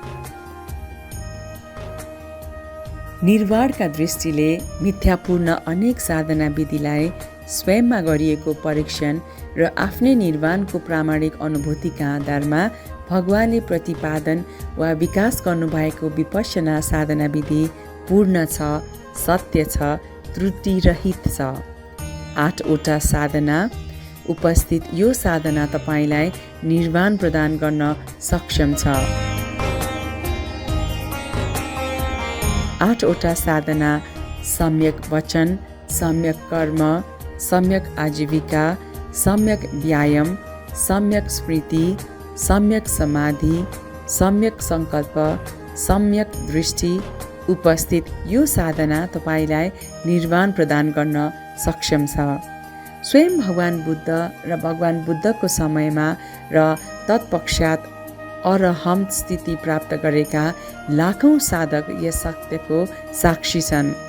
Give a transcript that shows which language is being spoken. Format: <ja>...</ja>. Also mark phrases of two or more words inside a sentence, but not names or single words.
<ne>निर्वाणका दृष्टिले मिथ्यापूर्ण अनेक साधना विधिलाई स्वयंमा गरिएको परीक्षण र आफ्नै निर्वाणको प्रामाणिक अनुभूतिका आधारमा भगवानले प्रतिपादन वा विकास गर्नुभएको विपश्यना साधना विधि पूर्ण छ, सत्य छ, त्रुटिरहित छ। 8वटा साधना उपस्थित यो साधना तपाईलाई निर्वाण प्रदान गर्न सक्षम छ। 8वटा साधना सम्यक वचन, सम्यक कर्म, सम्यक आजीविका, सम्यक व्यायाम, सम्यक स्मृति, सम्यक समाधि, सम्यक सङ्कल्प, सम्यक दृष्टि उपस्थित यो साधना तपाईलाई निर्वाण प्रदान गर्न सक्षम छ। स्वयं भगवान बुद्ध र भगवान बुद्धको समयमा र तत्पश्चात अरहन्त स्थिति प्राप्त गरेका लाखौं साधक यस सत्यको साक्षी छन्।</ne>